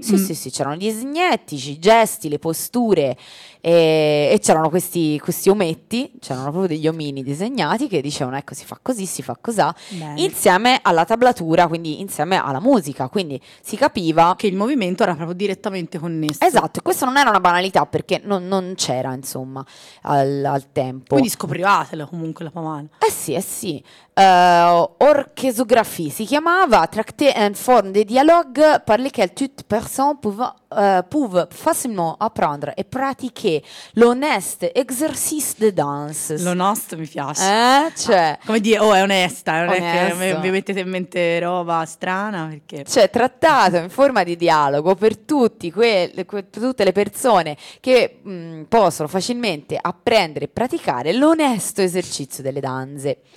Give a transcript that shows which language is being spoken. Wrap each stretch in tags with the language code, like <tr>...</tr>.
<it>sì, c'erano disegnetti, i gesti, le posture, e c'erano questi ometti, c'erano proprio degli omini disegnati che dicevano ecco si fa così, si fa cos'ha, insieme alla tablatura, quindi insieme alla musica, quindi si capiva che il movimento era proprio direttamente connesso. Esatto, e questo non era una banalità perché non c'era insomma al tempo. Quindi scoprivatelo comunque la Pavana. Eh sì.</it> <fr>Orchesiografie</fr> <it>si chiamava,</it> <fr>tracté en forme de dialogue par lesquelles toute personne peuvent facilement apprendre et pratiquer l'honnête exercice de danse.</fr> <it>L'honnête mi piace. Cioè, come dire, oh, è onesta, non onesto. È che vi mettete in mente roba strana, perché... Cioè, trattato in forma di dialogo per tutti per tutte le persone che possono facilmente apprendere e praticare l'onesto esercizio delle danze.</it>